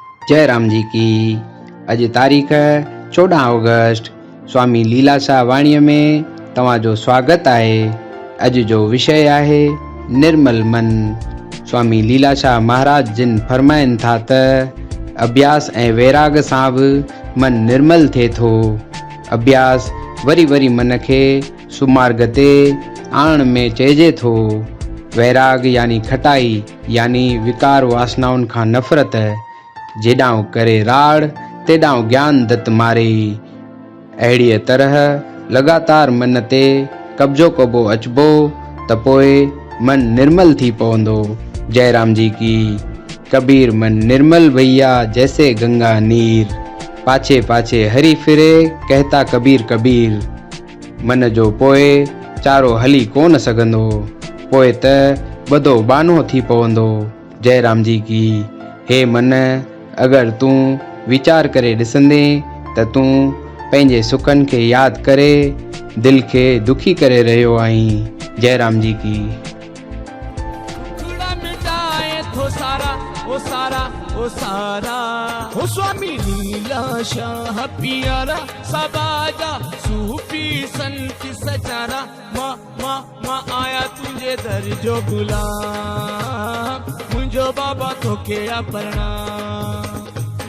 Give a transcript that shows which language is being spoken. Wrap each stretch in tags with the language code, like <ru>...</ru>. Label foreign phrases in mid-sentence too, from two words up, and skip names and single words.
<hi>जय राम जी की।</hi> <sd>अज तारीख़ 14 ऑगस्ट स्वामी लीलाशाह वाणीअ में तव्हांजो स्वागत आहे। अज जो विषय आहे निर्मल मन। स्वामी लीलाशाह महाराज जिन फरमाइनि था त अभ्यास ऐं वैराग सां बि मन निर्मल थिए थो। अभ्यास वरी वरी मन खे सुमार्ग ते आणण में चइजे थो। वैराग यानी खटाई यानी विकार वासनाउनि खां नफ़रत। जेॾांहुं करे राड़ तेॾांहुं ज्ञान दत्त मारे। अहिड़ीअ तरह लगातार मन ते कब्जो कबो अचबो त पोइ मन निर्मल थी पवंदो।</sd> <hi>जय राम जी की। कबीर मन निर्मल भैया जैसे गंगा नीर, पाछे पाछे हरी फिरे कहता कबीर कबीर।</hi> <sd>मन जो पोइ चारो हली कोन सघंदो, पोइ त बधो बानो थी पवंदो।</sd> <hi>जय राम जी की।</hi> <sd>हे मन, अगर तूं वीचार करे ॾिसंदे त तूं पंहिंजे सुखनि खे यादि करे दिल खे दुखी करे रहियो आहीं।</sd> <hi>जय राम जी की।</hi> <sd>ओ सारा हो स्वामी लीलाशाह प्यारा सबाजा सूफी संत सचारा। माँ आया तुझे दर जो गुलाम, मुझो बाबा तो के प्रणाम।</sd>